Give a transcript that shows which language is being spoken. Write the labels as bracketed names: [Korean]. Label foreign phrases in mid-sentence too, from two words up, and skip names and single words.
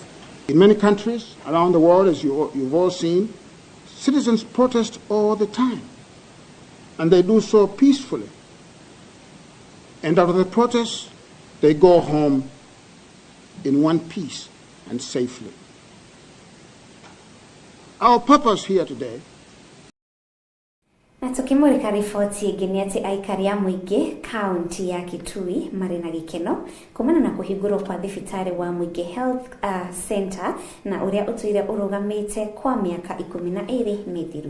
[English] In many countries around the world, as you've all seen, citizens protest all the time, and they do so peacefully. And out of the protests, they go home in one piece and safely. Our purpose here today. [Kikuyu] Na tukimulika riboti ĩngĩ nĩ atĩ aikari a mũingĩ kaunti ya Kitui marĩ na gĩkeno kumana na kũhingũrwo kwa thibitarĩ wa mũingĩ [English] health center [Kikuyu] na ũrĩa ũtũire ũrũgamĩte kwa mĩaka 12 mĩthiru.